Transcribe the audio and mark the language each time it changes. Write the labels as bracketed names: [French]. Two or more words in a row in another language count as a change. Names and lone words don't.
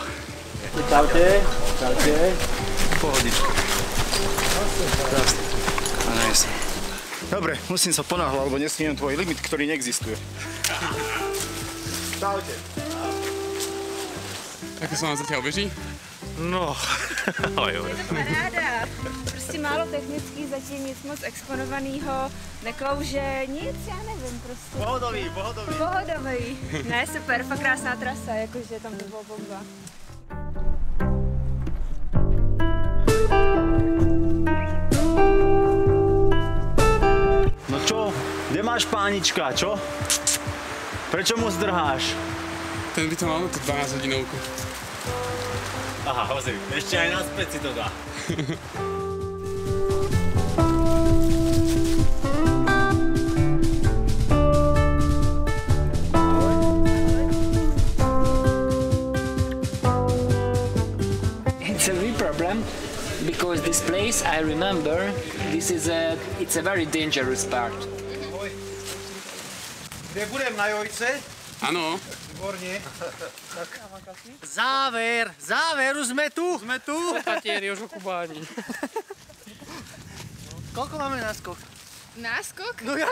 [Slovak] Čaute. Čaute. Pohodička. Krásne. Dobre, musím sa ponáhľať, lebo nesmiem tvoj limit, ktorý neexistuje. Čaute. Ako sa vám zatiaľ beží? No, [Czech] ale jo. Je to paráda. Prostě málo technický, zatím nic moc exponovaného, neklouže, nic, já nevím prostě. Pohodový. Pohodový. Ne, super, fakt krásná trasa, jakože tam to bylo bomba. [Slovak] No čo? Kde máš pánička, čo? Prečo mu zdrháš? Ten by to mal na tú 12 hodinovku. Aha, hozri, ešte aj naspäť si to dá. [English] It's a real problem because this place, I remember, it's a very dangerous part. [Slovak] Kde budem, na Jojce? Áno. Výborne. Záver, už sme tu. Tatieri, už okubáni. Koľko máme náskok? Náskok? No jasne.